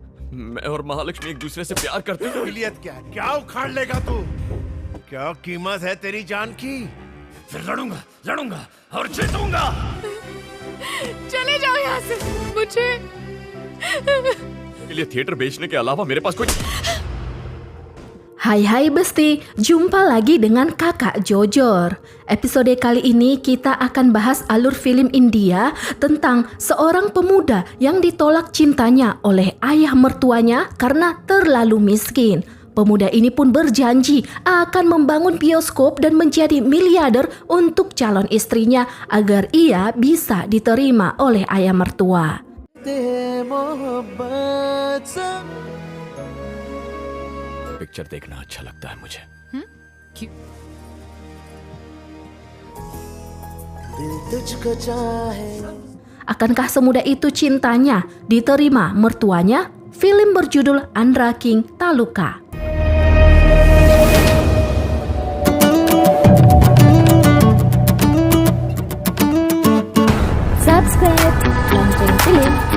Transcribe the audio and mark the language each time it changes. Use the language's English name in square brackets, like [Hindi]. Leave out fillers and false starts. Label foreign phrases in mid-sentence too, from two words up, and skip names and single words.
[Hindi] मैं और महालक्ष्मी एक दूसरे से प्यार करते हैं। इलियत क्या उखाड़ लेगा तू? क्या कीमत है तेरी जान की? फिर लड़ूंगा और जीतूंगा। चले जाओ यहाँ से, मुझे के लिए थिएटर बेचने के अलावा मेरे पास कोई। [Indonesian] Hai Besti, jumpa lagi dengan kakak Jojor. Episode kali ini kita akan bahas alur film India tentang seorang pemuda yang ditolak cintanya oleh ayah mertuanya karena terlalu miskin. Pemuda ini pun berjanji akan membangun bioskop dan menjadi miliarder untuk calon istrinya agar ia bisa diterima oleh ayah mertua. [Hindi] पिक्चर देखना अच्छा लगता है मुझे। क्यों? [Indonesian] Akankah semudah itu cintanya diterima mertuanya? Film berjudul Andra King Taluka. Subscribe Lonceng Film.